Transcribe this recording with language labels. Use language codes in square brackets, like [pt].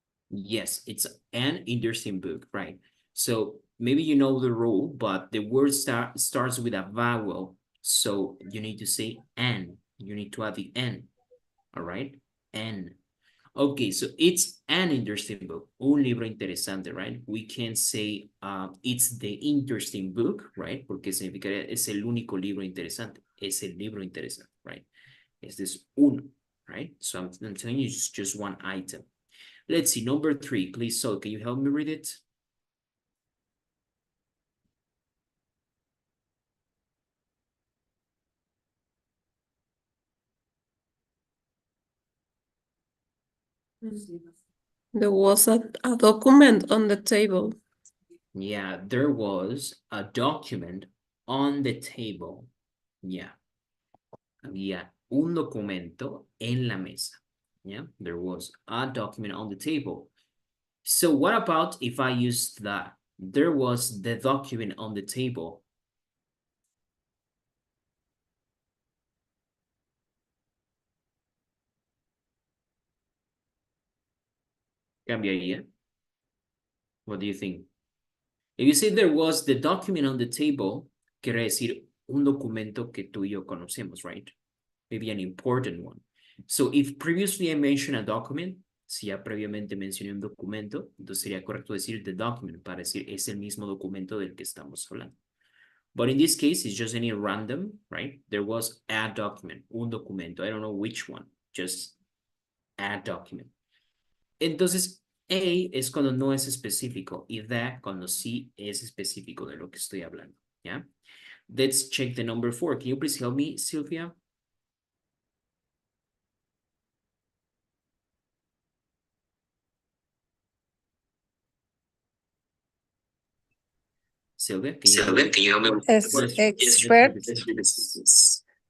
[en] Yes, it's an interesting book, right? So maybe you know the rule, but the word starts with a vowel. So you need to say an. You need to add the N. All right? N. Okay, so it's an interesting book. [es] Un libro interesante, [en] right? We can say it's the interesting book, right? [es] Porque significaría es el único libro interesante. Es el libro interesante, right? Este es uno, right? [en] So I'm telling you it's just one item. Let's see, number 3, please. So can you help me read it? There was a document on the table. Yeah, there was a document on the table. Yeah. [es] Había un documento en la mesa. [en] Yeah, there was a document on the table. So what about if I used that? There was the document on the table. [es] Cambiaría. [en] What do you think? If you say there was the document on the table, [es] quiere decir un documento que tú y yo conocemos, [en] right? Maybe an important one. So if previously I mentioned a document, [es] si ya previamente mencioné un documento, entonces sería correcto decir the document para decir es el mismo documento del que estamos hablando. [en] But in this case, it's just any random, right? There was a document, [es] un documento. [en] I don't know which one, just a document. [es] Entonces, a es cuando no es específico y that cuando sí es específico de lo que estoy hablando, ¿ya? [en] Let's check the number 4. Can you please help me, Sylvia? Sylvia, can you help me? As Let's experts read this.